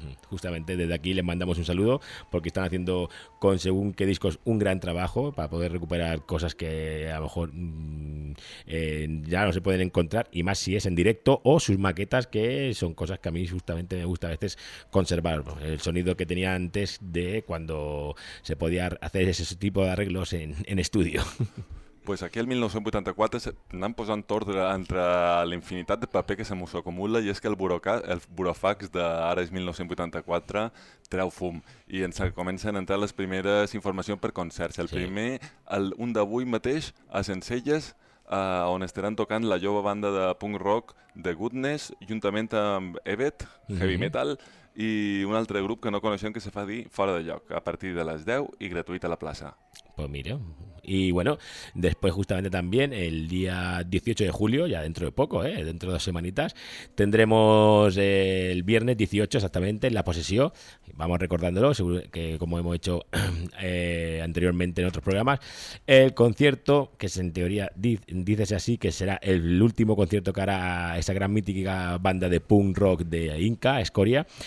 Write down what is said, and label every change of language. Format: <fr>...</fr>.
<es>Justamente desde aquí les mandamos un saludo porque están haciendo con según qué discos un gran trabajo para poder recuperar cosas que a lo mejor ya no se pueden encontrar, y más si es en directo o sus maquetas, que son cosas que a mí justamente me gusta a veces conservar. El sonido que tenía antes de cuando se podía hacer ese tipo de arreglos en estudio.</es> <ca>Pues aquí el 1984 n'han posant ordre entre l'infinitat de paper que se mos acumula, i és que el burofax d'ara és 1984 treu fum i ens comencen a entrar les primeres informacions per concerts. El primer, un d'avui mateix a Sencelles, on estaran tocant la jove banda de punk rock The Goodness juntament amb Evet, heavy metal, i un altre grup que no coneixem que se fa dir Fora de Lloc, a partir de les 10 i gratuït a la plaça.</ca> <es>Pues mira, y bueno, después justamente también el día 18 de julio, ya dentro de poco, dentro de 2 semanitas, tendremos el viernes 18 exactamente en La Posesión, vamos recordándolo, seguro que como hemos hecho anteriormente en otros programas, el concierto, que es en teoría, dícese así, que será el último concierto que hará esa gran mítica banda de punk rock de Inca, Escoria,</es>